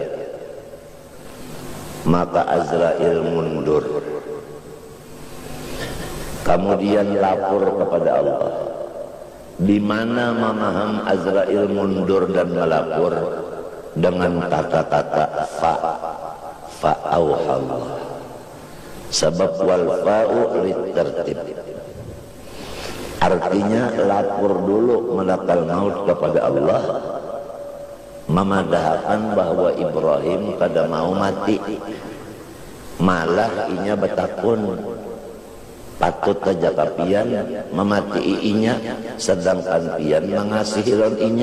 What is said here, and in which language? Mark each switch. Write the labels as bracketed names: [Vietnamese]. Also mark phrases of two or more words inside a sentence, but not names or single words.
[Indonesian] Maka Azrail mundur, kemudian lapor kepada Allah. Di mana memaham Azrail mundur dan melapor dengan kata-kata fa'auhallah, sebab [Arabic] والفاء للترتيب, [Indonesian] artinya lapor dulu [Arabic] ملك الموت [Indonesian] kepada Allah, [Banjar] memadahkan bahwa Ibrahim kada mau mati, malah inya betakun patut tajaka pian memati inya, sedangkan pian mengasihi lawan inya.